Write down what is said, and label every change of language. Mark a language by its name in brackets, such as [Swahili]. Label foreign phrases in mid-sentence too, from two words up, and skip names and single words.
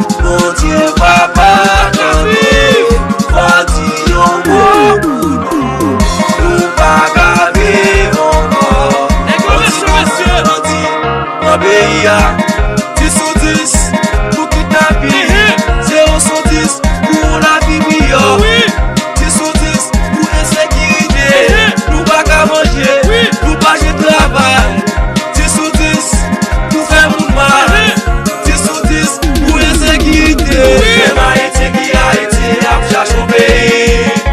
[Haitian Creole] Bondye pa padone. Fò di yon mò. Nou pa ka viv ankò. Nèg yo, mesye, mesye. Bondye, Bondye, nou peyi a. Dix sou dis pou kidnapping. Mhm. Zewo sou dis pou la vi mi yo. Oui. Dis sou dis pou ensekirite. Mhm. Nou pa ka manje. Oui. Nou pa jwe travay. Dis sou dis pou fè moun mal. Mhm. Dis sou dis pou ensekirite. Oui. Menm Ayiti ki Ayiti ap chache yon peyi.